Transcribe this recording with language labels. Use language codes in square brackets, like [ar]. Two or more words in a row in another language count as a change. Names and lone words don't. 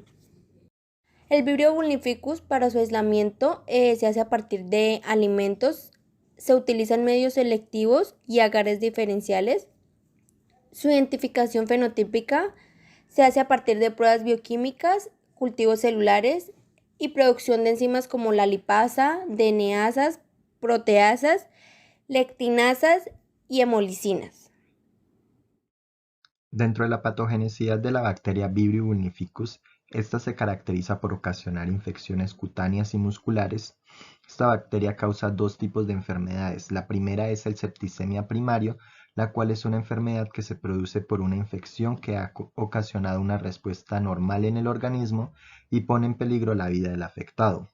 [es] El Vibrio vulnificus, para su aislamiento, se hace a partir de alimentos. Se utilizan medios selectivos y agares diferenciales. Su identificación fenotípica se hace a partir de pruebas bioquímicas, cultivos celulares y producción de enzimas como la lipasa, DNasas, proteasas, lectinasas y hemolicinas. Dentro de la patogenicidad de la bacteria Vibrio vulnificus, esta se caracteriza por ocasionar infecciones cutáneas y musculares. Esta bacteria causa 2 tipos de enfermedades. La primera es el septicemia primario, la cual es una enfermedad que se produce por una infección que ha ocasionado una respuesta normal en el organismo y pone en peligro la vida del afectado.